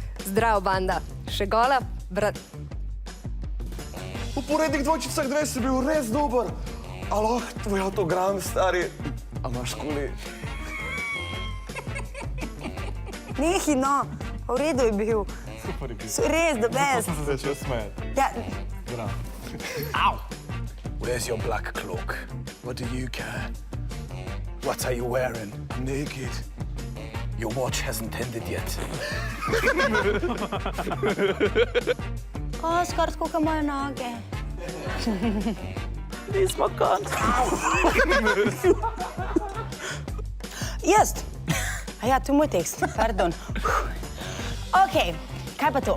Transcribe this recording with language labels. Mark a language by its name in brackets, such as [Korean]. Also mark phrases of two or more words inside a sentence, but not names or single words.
[Slovenian] Zdravo, banda. Še gola, brat... V porednih dvojčicah 2 si bil res dober. Aloh, tvoj avtogram, stari. A imaš skoli? Nehi, no. V redu je bil. Super je bil. Res, [English] the best. [Slovenian] Sem se začel smejati. Ja, Bravo. Ow! [English] Where's your black cloak? What do you care? What are you wearing? I'm naked. Your watch hasn't ended yet. [Slovenian] Oskar, koliko moje noge. Nismo konc. Jaz. A ja, to je moj tekst, pardon. Okej, kaj pa to?